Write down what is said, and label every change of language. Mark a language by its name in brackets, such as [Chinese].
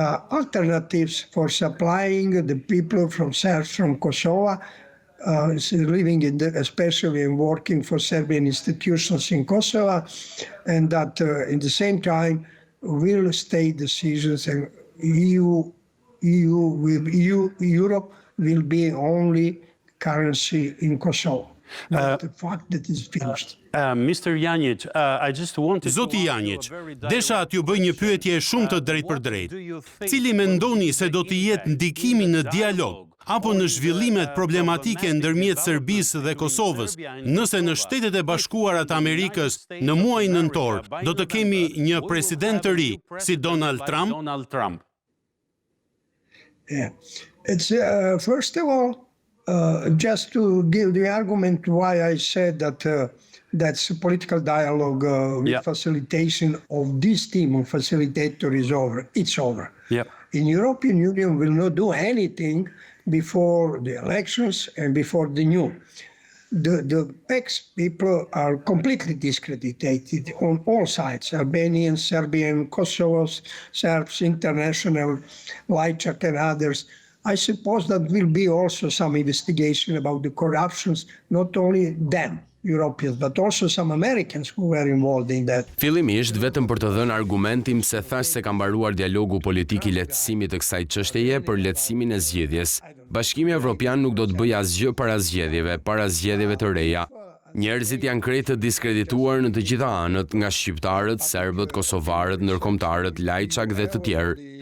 [English] Alternatives for supplying the people from Kosovo, living especially and working for Serbian institutions in Kosovo, and that in the same time real estate decisions and Europe will be only currency in Kosovo. Not the fact that it's finished. Mr. Janjic, I just wanted [Albanian] Zoti Janjic, desha t'ju bëj një pyetje shumë të drejtpërdrejtë. Cili mendoni se do të jetë ndikimi në dialog apo në zhvillimet problematike ndërmjet Serbisë dhe Kosovës, nëse në Shtetet e Bashkuara të Amerikës në muajin nëntor do të kemi një president të ri si Donald Trump? [English] Yeah. It's first of all, just to give the argument why I said that that's a political dialogue with facilitation of this team of facilitator is over. It's over. Yep. In European Union will not do anything before the elections and before the new. The ex-people are completely discredited on all sides, Albanians, Serbian, Kosovos, Serbs, international, Lajčak and others. I suppose that will be also some investigation about the corruptions, not only them, Europeans, but also some Americans who were involved in that. [Albanian] Fillimisht, vetëm për të dhënë argumentim se thash se ka mbaruar dialogu politik i lehtësimit të kësaj çështjeje për lehtësimin e zgjedhjes. Bashkimi Evropian nuk do të bëjë asgjë para zgjedhjeve të reja. Njerëzit janë krejt të diskredituar në të gjitha anët, nga shqiptarët, serbët, kosovarët, ndërkombëtarët, Lajçak dhe të tjerë.